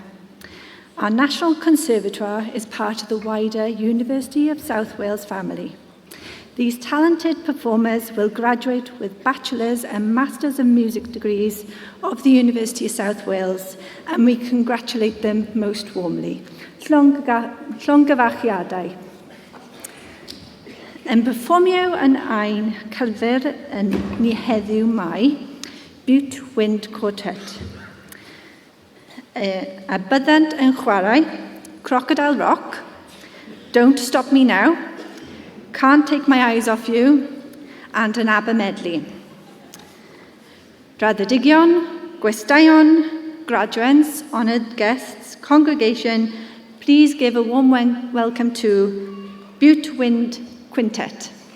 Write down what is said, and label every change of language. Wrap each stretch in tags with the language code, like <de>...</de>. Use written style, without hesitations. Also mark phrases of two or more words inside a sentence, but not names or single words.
<en>Our National Conservatoire is part of the wider University of South Wales family. These talented performers will graduate with Bachelor's and Master's of Music degrees of the University of South Wales, and we congratulate them most warmly.</en> <cy>Llongyfarchiadau. Yn perfformio yn ein celfer yn ni heddiw mai, Butte Wind Quartet. A byddant yn chwarae Crocodile Rock, Don't Stop Me Now, Can't Take My Eyes Off You,</cy> <en>and an ABBA medley.</en> <cy>Raddedigion, gwestaion,</cy> <en>graduates, honoured guests, congregation, please give a warm welcome to Butte Wind Quintet.</en>